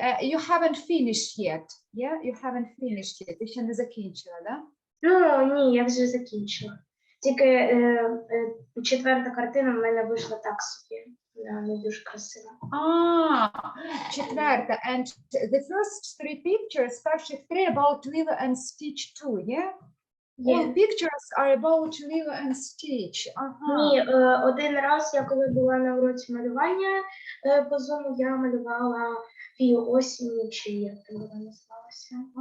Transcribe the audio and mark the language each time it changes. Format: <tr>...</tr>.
<en>You haven't finished yet. Yeah, you haven't finished yet.</en> <uk>Ти ще не закінчила, да? Ні, я вже закінчила. Тільки 4-та картина в мене вийшла так собі. Не дуже красива. 4-та.</uk> <en>And the first 3 pictures,</en> <uk>перших 3</uk> <en>about Lilo and Stitch too, yeah? All pictures are about Lilo and Stitch.</en> <uk>Ні, один раз, я коли була на уроці малювання по Zoom, я малювала Фію осінь, чи як це вона називалася.</uk>